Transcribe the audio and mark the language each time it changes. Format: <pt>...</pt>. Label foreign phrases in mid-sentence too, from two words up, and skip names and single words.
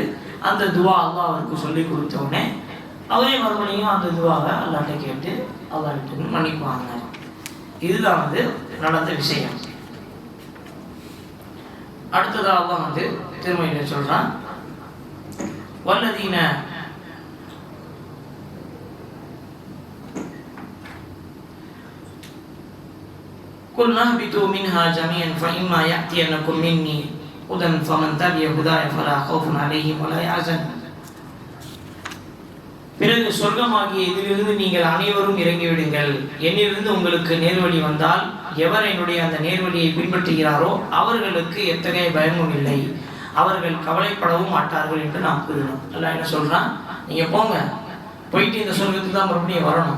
<ta>அந்த துவா அல்லாஹ் அவருக்கு சொல்லி கொடுத்த உடனே அவரே மறுபடியும் அந்த துவாவை அல்லாட்ட கேட்டு அல்லாஹ்கிட்ட மன்னிப்பாங்க. இதுதான் நடந்த விஷயம். அடுத்ததாக அல்லாஹ் திருமறையில சொல்றான் வல்லதீன</ta> <ar>قل نهبطوا منها جميعا فإما يأتينكم مني هدى فمن تبع هداي فلا خوف عليهم ولا يحزنون.</ar> <ta>பிறகு சொர்க்கமாகிய இதிலிருந்து நீங்கள் அனைவரும் இறங்கிவிடுங்கள். என்னிலிருந்து உங்களுக்கு நேர்வழி வந்தால் எவர் என்னுடைய அந்த நேர்வழியை பின்பற்றுகிறாரோ அவர்களுக்கு எத்தகைய பயமும் இல்லை, அவர்கள் கவலைப்படவும் மாட்டார்கள் என்று நாம் கூறினோம். அல்லாஹ் என்ன சொல்றான், நீங்க போங்க, போயிட்டு இந்த சொர்க்கத்துக்கு தான் மறுபடியும் வரணும்.</ta>